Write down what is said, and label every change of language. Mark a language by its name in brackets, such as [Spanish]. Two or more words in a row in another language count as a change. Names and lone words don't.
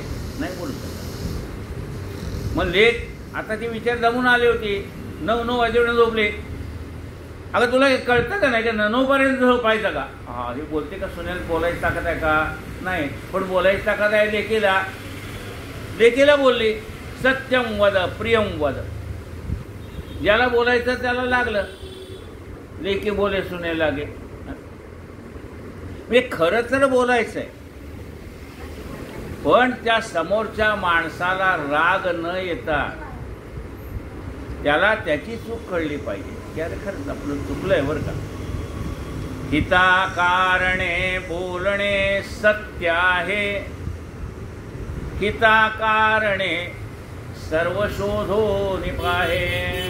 [Marathi] नाही बोलू शकत. मग लेक आता ती विचार जमून आली होती, 9 वाजेपर्यंत झोपली. अगं तुला कळतं का नाही का 9पर्यंत झोपायचं का? हा, हे बोलते का सुनेल बोलायची ताकद आहे का? नाही, पण बोलायची ताकद आहे लेकीला. लेकीला बोलली [Sanskrit] सत्यं वद प्रियं वद. [Marathi] ज्याला बोलायचं त्याला लागलं, लेकी बोले सुने लागे. म्हणजे खरं तर बोलायचंय, पण त्या समोरच्या माणसाला राग न येता त्याला त्याची चूक कळली पाहिजे की अरे खरंच आपलं चुकलंय बरं का. हिताकारणे बोलणे सत्य आहे, हिताकारणे सर्व शोधो निपाहे.